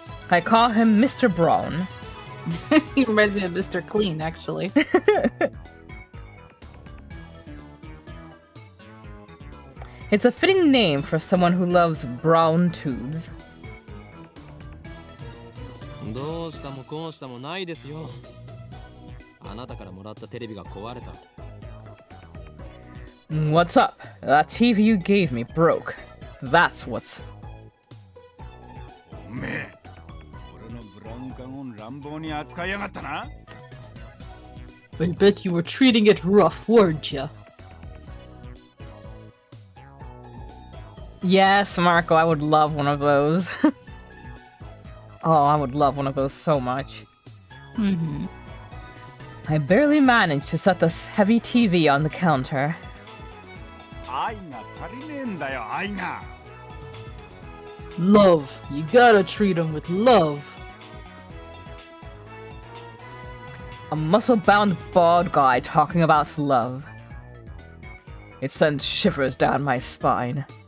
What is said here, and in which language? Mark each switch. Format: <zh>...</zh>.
<en>I call him Mr. Braun. He reminds me of Mr. Clean, actually. It's a fitting name for someone who loves brown tubes.</en> <ja>どうしたもこうしたもないですよ。あなたからもらったテレビが壊れた。</ja> <en>What's up? That TV you gave me broke. That's what's...</en> <ja>おめえ俺のブラウン管を乱暴に扱いやがったな</ja> <en>I bet you were treating it rough, weren't ya? Yes, Marco, I would love one of those. Oh, I would love one of those so much. Mm-hmm. I barely managed to set this heavy TV on the counter.</en> <ja>愛が足りねえんだよ愛が</ja> <en>Love. You gotta treat him with love. A muscle-bound bald guy talking about love. It sends shivers down my spine.</en>